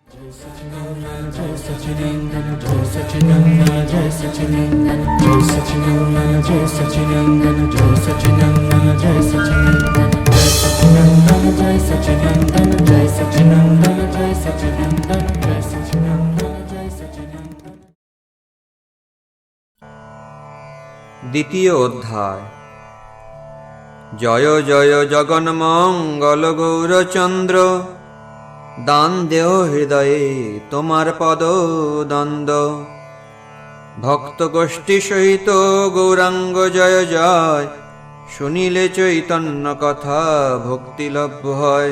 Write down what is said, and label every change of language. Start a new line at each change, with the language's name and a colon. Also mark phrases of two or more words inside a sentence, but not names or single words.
Hindi: जय सच्चिदानंद जय सच्चिदानंद जय सच्चिदानंद जय सच्चिदानंद जय सच्चिदानंद जय सच्चिदानंद जय सच्चिदानंद जय सच्चिदानंद जय सच्चिदानंद जय सच्चिदानंद जय सच्चिदानंद जय सच्चिदानंद जय सच्चिदानंद जय सच्चिदानंद।
Bangla: দ্বিতীয় অধ্যায়। জয় জয় জগন মঙ্গল গৌরচন্দ্র, দান দেহ হৃদয়ে তোমার পদ দ্বন্দ্ব। ভক্ত গোষ্ঠী সহিত গৌরাঙ্গ জয় জয়, শুনিলে চৈতন্য কথা ভক্তিলভ্য হয়।